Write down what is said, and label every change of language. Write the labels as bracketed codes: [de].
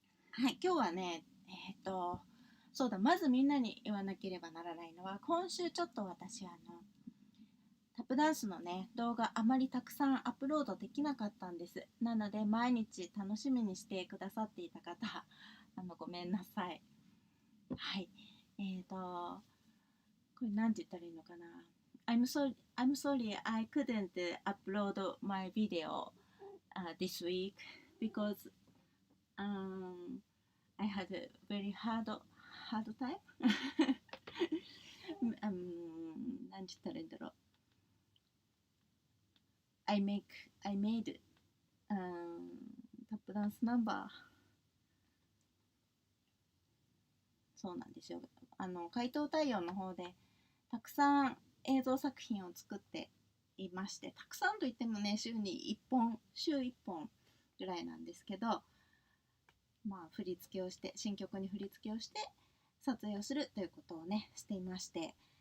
[ja] はい、今日はね、そうだ、まずみんなに言わなければならないのは、今週ちょっと私タップダンスのね、動画あまりたくさんアップロードできなかったんです。なので、毎日楽しみにしてくださっていた方、ごめんなさい。はい。これなんて言ったらいいのかな。 [en] I'm sorry I couldn't upload my video this week because I had a very hard time [ja] なんて言ったらいいんだろう。 [en] I made タップダンスナンバー。 [ja] そうなんですよ。回答対応の方でたくさん映像作品を作っていまして、たくさんといってもね、週1本ぐらいなんですけど、まあ振り付けをして、新曲に振り付けをして撮影をするということをね、していまして、